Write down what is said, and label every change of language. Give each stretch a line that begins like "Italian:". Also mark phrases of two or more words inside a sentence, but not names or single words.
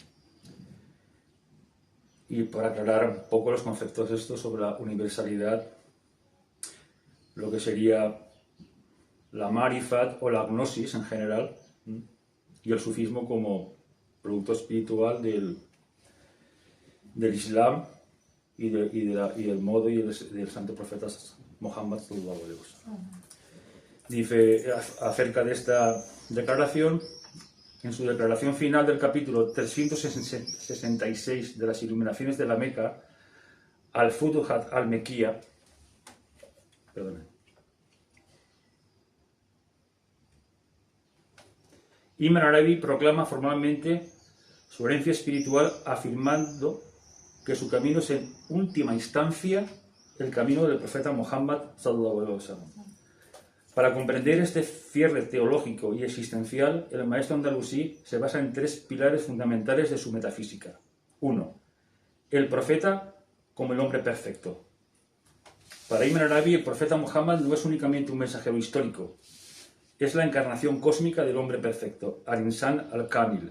Spanish: y para aclarar un poco los conceptos estos sobre la universalidad, lo que sería la marifat o la gnosis en general y el sufismo como producto espiritual del Islam y del modo y del santo profeta Muhammad
Arabic: صلى الله عليه وسلم.
Spanish: Dice acerca de esta declaración, en su declaración final del capítulo 366 de las Iluminaciones de la Meca, al-Futuhat al-Mekiya, Ibn Arabi proclama formalmente su herencia espiritual afirmando que su camino es en última instancia el camino del profeta Muhammad
Arabic: صلى الله عليه وسلم.
Spanish: Para comprender este cierre teológico y existencial, el maestro andalusí se basa en tres pilares fundamentales de su metafísica. 1. El profeta como el hombre perfecto. Para Ibn Arabi, el profeta Muhammad no es únicamente un mensajero histórico, es la encarnación cósmica del hombre perfecto,
Arabic: الإنسان الكامل.